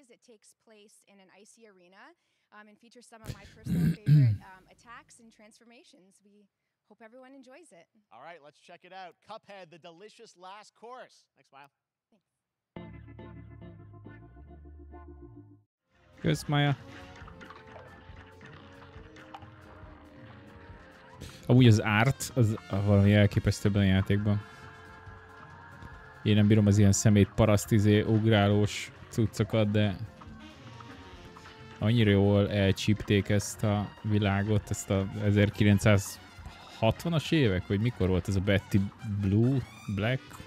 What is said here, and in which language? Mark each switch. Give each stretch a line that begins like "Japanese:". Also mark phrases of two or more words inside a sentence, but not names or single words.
English: It takes place in an icy arena and features some of my personal favorite attacks and transformations. We hope everyone enjoys it. All right, let's check it out. Cuphead, the delicious last course. Thanks, Maya. Thanks.
Hungarian: Kösz, Maya. Amúgy az árt, az valami elképesztő ebben a játékban. Én nem bírom az ilyen szemét parasztizé ugrálós cuccokat, de annyira jól elcsípték ezt a világot, ezt a 1960-as évek, vagy mikor volt ez a Betty Blue, Black?